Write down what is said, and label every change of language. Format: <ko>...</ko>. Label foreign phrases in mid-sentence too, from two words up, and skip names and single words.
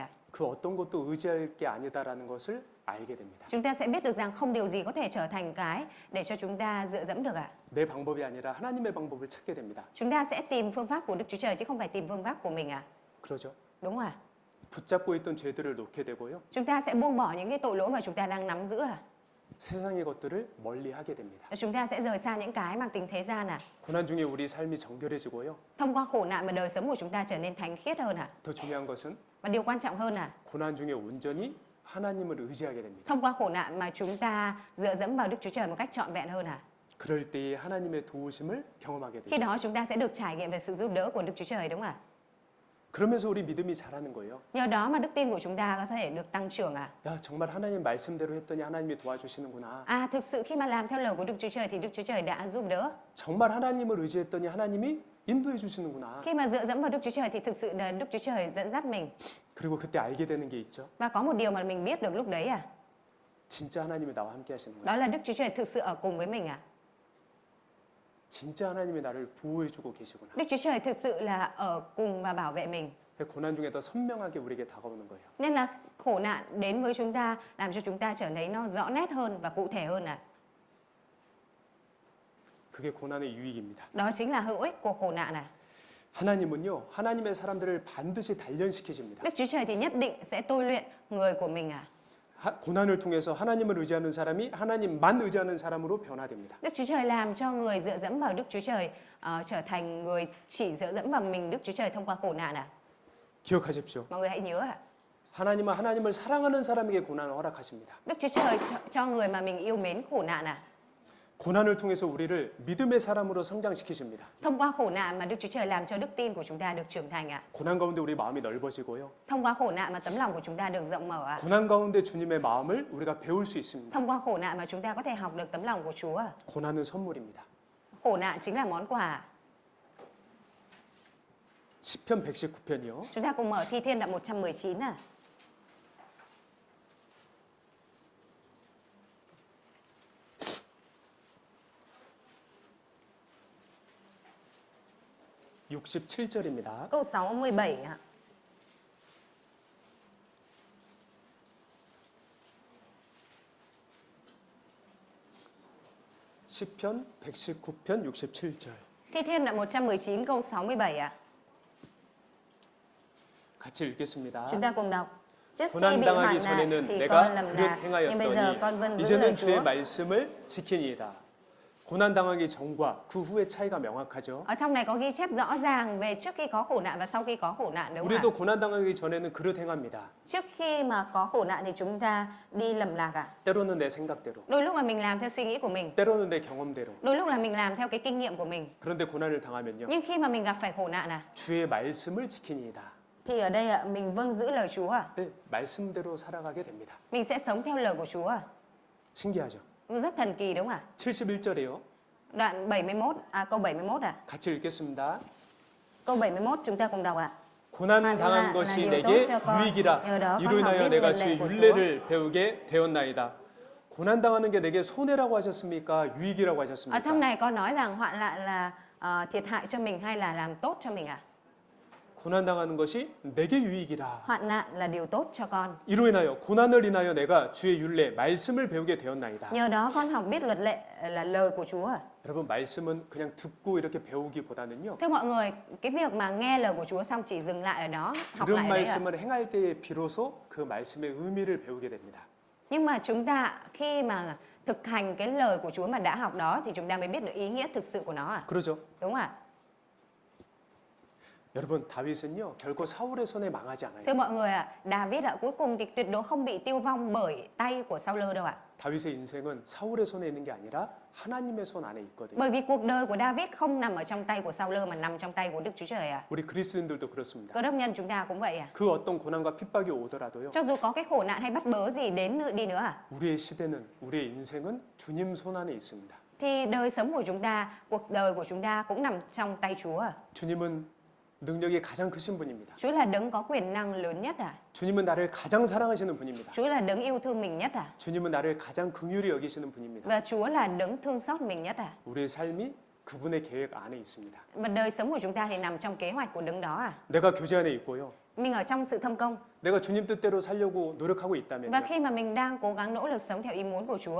<ko>그 어떤 것도 의지할 게 아니다라는 것을 알게 됩니다.</ko> <vi>Chúng ta sẽ biết được rằng không điều gì có thể trở thành cái để cho chúng ta dựa dẫm được</vi> <ko>내 방법이 아니라 하나님의 방법을 찾게 됩니다.</ko> <vi>Chúng ta sẽ tìm phương pháp của Đức Chúa Trời chứ không phải tìm phương pháp của mình</vi> <ko>그러죠?</ko> <vi>Đúng không</vi> <ko>붙잡고 있던 죄들을 놓게 되고요.</ko> <vi>Chúng ta sẽ buông bỏ những cái tội lỗi mà chúng ta đang nắm giữ</vi> <ko>세상의 것들을 멀리하게 됩니다.</ko> <vi>Chúng ta sẽ rời xa những cái mang tính thế gian</vi> <ko>고난 중에 우리 삶이 정결해지고요.</ko> <vi>Thông qua khổ nạn mà đời sống của chúng ta trở nên thánh khiết hơn</vi> <ko>더 중요한 것은</ko> <vi>Và điều quan trọng hơn</vi> <ko>고난 중에 온전히 하나님을 의지하게 됩니다.</ko> <vi>thông qua khổ nạn mà chúng ta dựa dẫm vào Đức Chúa Trời một cách trọn vẹn hơn</vi> <ko>그럴 때에 하나님의 도우심을 경험하게</ko> <vi>Khi</vi> <ko>되죠.</ko> <vi>đó chúng ta sẽ được trải nghiệm về sự giúp đỡ của Đức Chúa Trời đúng không</vi> <ko>그러면서 우리 믿음이 자라는 거예요.</ko> <vi>Nhờ đó mà đức tin của chúng ta có thể được tăng trưởng</vi> <ko>야, 정말 하나님 말씀대로 했더니 하나님이 도와주시는구나.</ko> <vi>thực sự khi mà làm theo lời của Đức Chúa Trời thì Đức Chúa Trời đã giúp đỡ</vi> <ko>정말 하나님을 의지했더니 하나님이 인도해 주시는구나.</ko> <vi>Khi mà dựa dẫm vào Đức Chúa Trời thì thực sự là Đức Chúa Trời dẫn dắt mình</vi> <ko>그리고 그때 알게 되는 게 있죠.</ko> <vi>Và có một điều mà mình biết được lúc đấy</vi> <ko>진짜 하나님이 나와 함께 하시는 거예요.</ko> <vi>Đó là Đức Chúa Trời thực sự ở cùng với mình</vi> <ko>진짜 하나님이 나를 보호해 주고 계시구나.</ko> <vi>Đức Chúa Trời thực sự là ở cùng và bảo vệ mình</vi> <ko>고난 중에 더 선명하게 우리에게 다가오는 거예요.</ko> <vi>Nên là khổ nạn đến với chúng ta làm cho chúng ta trở nên nó rõ nét hơn và cụ thể hơn</vi> <ko>그게 고난의 유익입니다.</ko> <vi>Đó chính là hữu ích của khổ nạn</vi> <ko>하나님은요, 하나님의 사람들을 반드시 단련시키십니다.</ko> <vi>Đức Chúa Trời thì nhất định sẽ tôi luyện người của mình</vi> <ko>고난을 통해서 하나님을 의지하는 사람이 하나님만 의지하는 사람으로 변화됩니다.</ko> <vi>Đức Chúa Trời làm cho người dựa dẫm vào Đức Chúa Trời trở thành người chỉ dựa dẫm vào mình Đức Chúa Trời thông qua khổ nạn</vi> <ko>기억하십시오.</ko> <vi>Mọi người hãy nhớ</vi> <ko>하나님은 하나님을 사랑하는 사람에게 고난을 허락하십니다.</ko> <vi>Đức Chúa Trời cho người mà mình yêu mến khổ nạn</vi> <ko>고난을 통해서 우리를 믿음의 사람으로 성장시키십니다.</ko> <vi>Thông qua khổ nạn mà Đức Chúa Trời làm cho đức tin của chúng ta được trưởng thành</vi> <ko>고난 가운데 우리 마음이 넓어지고요.</ko> <vi>Thông qua khổ nạn mà tấm lòng của chúng ta được rộng mở</vi> <ko>고난 가운데 주님의 마음을 우리가 배울 수 있습니다.</ko> <vi>Thông qua khổ nạn mà chúng ta có thể học được tấm lòng của Chúa</vi> <ko>고난은 선물입니다.</ko> <vi>Khổ nạn chính là món quà</vi> <ko>시편 119편이요.</ko> <vi>Chúng ta cùng mở Thi Thiên đoạn 119 à.</vi> <ko>(67절입니다)</ko> <vi>Câu 67 ạ.</vi> <ko>시편 119편 67절</ko> <vi>Thi Thiên đoạn 119 câu 67 ạ.</vi> <ko>같이 읽겠습니다.</ko> <vi>Chúng ta cùng đọc. Trước khi</vi> <ko>고난</ko> <vi>bị</vi> <ko>당하기</ko> <vi>hoạn nạn</vi> <ko>전에는</ko> <vi>thì</vi> <ko>내가</ko> <vi>con lầm</vi> <ko>그릇</ko> <vi>lạc, nhưng bây giờ con vâng</vi> <ko>행하였더니</ko> <vi>giữ lời</vi> <ko>이제는 주의</ko> <vi>Chúa.</vi> <ko>말씀을 지키니이다. 고난 당하기 전과 그 후의 차이가 명확하죠.</ko> <vi>Ở trong này có ghi chép rõ ràng về trước khi có khổ nạn và sau khi có khổ nạn, đúng không ạ?</vi> <ko>우리도 고난 당하기 전에는 그릇 행합니다.</ko> <vi>Trước khi mà có khổ nạn thì chúng ta đi lầm lạc ạ.</vi> <ko>때로는 내 생각대로,</ko> <vi>Đôi lúc là mình làm theo suy nghĩ của mình,</vi> <ko>때로는 내 경험대로.</ko> <vi>đôi lúc là mình làm theo cái kinh nghiệm của mình.</vi> <ko>그런데 고난을 당하면요,</ko> <vi>Nhưng khi mà mình gặp phải khổ nạn</vi> <ko>주의 말씀을 지키니이다.</ko> <vi>thì ở đây ạ, mình vâng giữ lời Chúa ạ.</vi> <ko>네, 말씀대로 살아가게 됩니다.</ko> <vi>Mình sẽ sống theo lời của Chúa ạ.</vi> <ko>신기하죠?</ko> <vi>Rất thần kỳ đúng không ạ?</vi> <ko>71절이에요.</ko> <vi>Đoạn 71, câu 71 ạ.</vi> <ko>같이 읽겠습니다.</ko> <vi>Câu 71 chúng ta cùng đọc ạ.</vi> <ko>고난 당한 것이 내게 유익이라 이로 인하여 내가 주의 율례를 배우게 되었나이다. 고난 당하는 게 내게 손해라고 하셨습니까? 유익이라고</ko> <vi>Ở trong</vi> <ko>하셨습니까?</ko> <vi>này có nói rằng hoạn nạn là thiệt hại cho mình hay là làm tốt cho mình ạ?</vi> <ko>고난 당하는 것이 내게 유익이라.</ko> <vi>Hoạn nạn là điều tốt cho con.</vi> <ko>이로 인하여 고난을 인하여 내가 주의 율례 말씀을 배우게 되었나이다.</ko> <vi>Nhờ đó con học biết luật lệ là lời của Chúa.</vi> <ko>여러분 말씀은 그냥 듣고 이렇게 배우기보다는요.</ko> <vi>Thưa mọi người, cái việc mà nghe lời của Chúa xong chỉ dừng lại ở đó, học</vi> <ko>들은</ko> <vi>lại đấy ạ.</vi> <ko>말씀을 행할 때에 비로소 그 말씀의 의미를 배우게 됩니다.</ko> <vi>Nhưng mà chúng ta khi mà thực hành cái lời của Chúa mà đã học đó thì chúng ta mới biết được ý nghĩa thực sự của nó ạ.</vi> <ko>그러죠?</ko> <vi>Đúng không ạ?</vi> <ko>여러분 다윗은요 결코 사울의 손에 망하지 않아요.</ko> <vi>Thưa mọi người ạ, David ạ, cuối cùng thì tuyệt đối không bị tiêu vong bởi tay của Saul đâu ạ.</vi> <ko>다윗의 인생은 사울의 손에 있는 게 아니라 하나님의 손 안에 있거든요.</ko> <vi>Bởi vì cuộc đời của David không nằm ở trong tay của Saul mà nằm trong tay của Đức Chúa Trời ạ.</vi> <ko>우리 그리스도인들도 그렇습니다.</ko> <vi>Cơ đốc nhân chúng ta cũng vậy ạ.</vi> <ko>그 어떤 고난과 핍박이 오더라도요.</ko> <vi>Cho dù có cái khổ nạn hay bắt bớ gì đến đi nữa ạ,</vi> <ko>우리의 시대는 우리의 인생은 주님 손 안에 있습니다.</ko> <vi>thì đời sống của chúng ta, cuộc đời của chúng ta cũng nằm trong tay Chúa ạ.</vi> <ko>주님은 능력이 가장 크신 분입니다.</ko> <vi>Chúa là đấng có quyền năng lớn nhất ạ.</vi> <ko>주님은 나를 가장 사랑하시는 분입니다.</ko> <vi>Chúa là đấng yêu thương mình nhất ạ.</vi> <ko>주님은 나를 가장 긍휼히 여기시는 분입니다.</ko> <vi>Và Chúa là đấng thương xót mình nhất ạ.</vi> <ko>우리의 삶이 그분의 계획 안에 있습니다.</ko> <vi>Và đời sống của chúng ta thì nằm trong kế hoạch của đấng đó ạ.</vi> <ko>내가 교제 안에 있고요.</ko> <vi>Mình ở trong sự thâm công.</vi> <ko>내가 주님 뜻대로 살려고 노력하고 있다면요.</ko> <vi>Và khi mà mình đang cố gắng nỗ lực sống theo ý muốn của Chúa</vi>